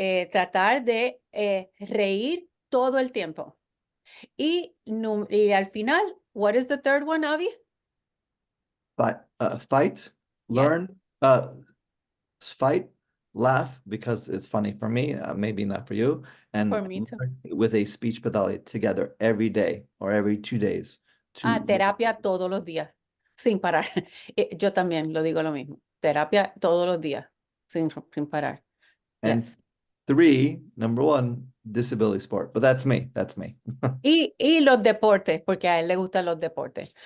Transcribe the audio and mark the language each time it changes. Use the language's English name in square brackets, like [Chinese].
[Spanish] Tratar de reír todo el tiempo. Y al final, [English] what is the third one, Avi? Fight, Yeah. learn, fight, laugh because it's funny for me, maybe not for you, and For me too. learn with a speech pathology together every day or every 2 days to [Spanish] Terapia todos los días, sin parar. Yo también lo digo lo mismo. Terapia todos los días, sin parar. [English] and Yes. 3, number 1, disability sport. But that's me. That's me. [Spanish] Y los deportes, porque a él le gustan los deportes.